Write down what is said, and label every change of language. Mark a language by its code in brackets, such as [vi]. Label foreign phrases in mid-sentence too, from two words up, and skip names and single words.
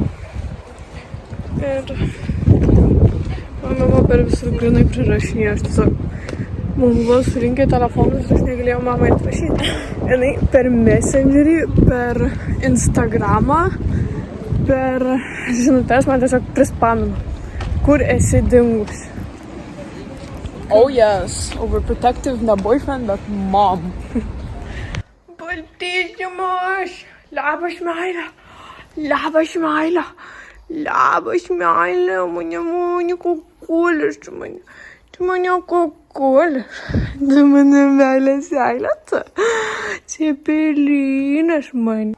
[lt] Ir mano mama per visur grinai prirašinėjo. Aš tiesiog mums buvo surinkę telefonus, aš negalėjau mamai atrašyti. Jinai per Messengerį, per Instagramą, per žinutes man tiesiog prispamino. Kur esi dingus? [en] Oh yes, overprotective, not boyfriend, but mom. [lt] Baltysimas! Labas, meilė! Labas, meilė! Labas, meilė! Mane kukulis, tu mane kukulis. Tu mane meilės seilė, tu. Cepelinas man.